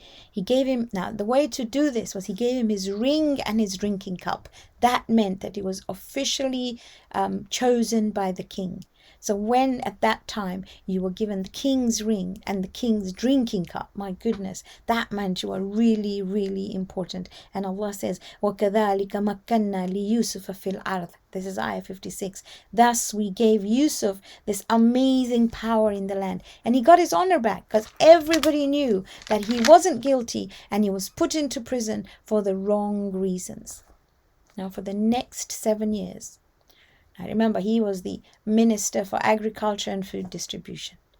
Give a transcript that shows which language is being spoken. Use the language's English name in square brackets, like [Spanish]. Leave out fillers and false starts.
[English] He gave him, now the way to do this was he gave him his ring and his drinking cup. That meant that he was officially chosen by the king. So when at that time you were given the king's ring and the king's drinking cup, my goodness, that meant you were really, really important. And Allah says, [Arabic] وَكَذَلِكَ مَكَّنَّا لِيُوسُفَ فِي الْأَرْضِ. [English] This is ayah 56. Thus we gave Yusuf this amazing power in the land. And he got his honor back because everybody knew that he wasn't guilty and he was put into prison for the wrong reasons. Now for the next 7 years, now remember, he was the Minister for Agriculture and Food Distribution.